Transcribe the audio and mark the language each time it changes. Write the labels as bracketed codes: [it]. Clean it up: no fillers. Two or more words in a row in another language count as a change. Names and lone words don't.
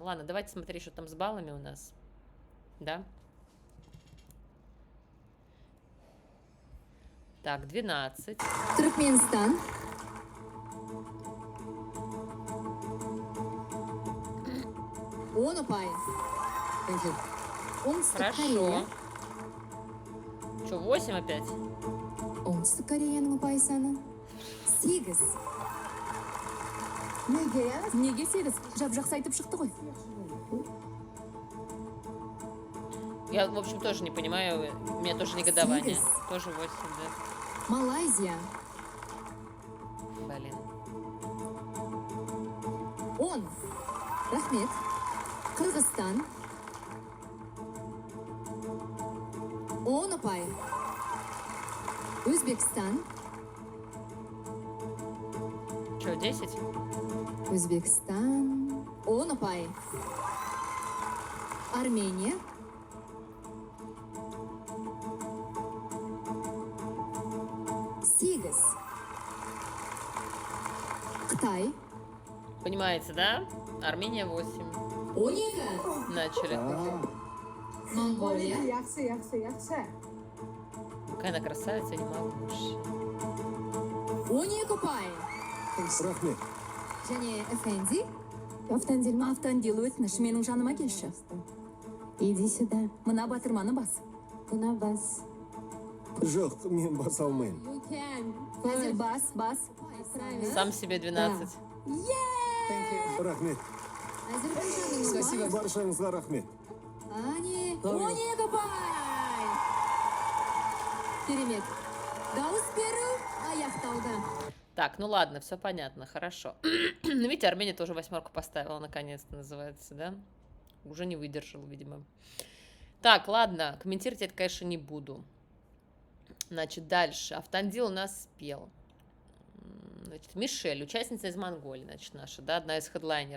[ru] Ладно, давайте смотреть, что там с баллами у нас. Да? Так, 12. [kk] Туркменстан, он ұпай. Оңтүстік [ru] Хорошо. [kk] Корея, [ru] Что, 8 опять? [kk] оңтүстік Кореяның ұпай саны 8. Неге 8? Жап-жақсы айтып шықты ғой. [ru] Я, в общем, тоже не понимаю. У меня тоже негодование. Сигас. Тоже 8, да? Малайзия, Блин. [kk] 10. Рахмет. Қырғызстан, 10 ұпай. Өзбекстан, [ru] Что, 10? [kk] Өзбекстан, 10 ұпай. Армения, 8. Қытай, [ru] Понимаете, да? Армения 8. [kk] 12. [ru] Начали. [kk] Монголия, [ru] Какая она красавица, я не могу больше. [kk] 12 ұпай. Рахмет. Және Эфенди, Автандил өтініш менің жаныма келші. [ru] иди сюда. [kk] Мына батырманы бас. Бuna бас. Жоқ, мен баса алмаймын. [en] You can. [kk] Әзір бас. [ru] Сам себе 12. [kk] Рахмет. Әзірбайжанның ұпай. Баршаңызға рахмет. Ане, 12 ұпай. Керемет. Дауыс беру аяқталды. [ru] Так, ну ладно, все понятно, хорошо. Ну, видите, Армения тоже 8 поставила, наконец-то, называется, да? Уже не выдержал, видимо. Так, ладно, комментировать это, конечно, не буду. Значит, дальше. Автандил у нас спел. Значит, Мишель, участница из Монголии, значит, наша, да, одна из хедлайнеров.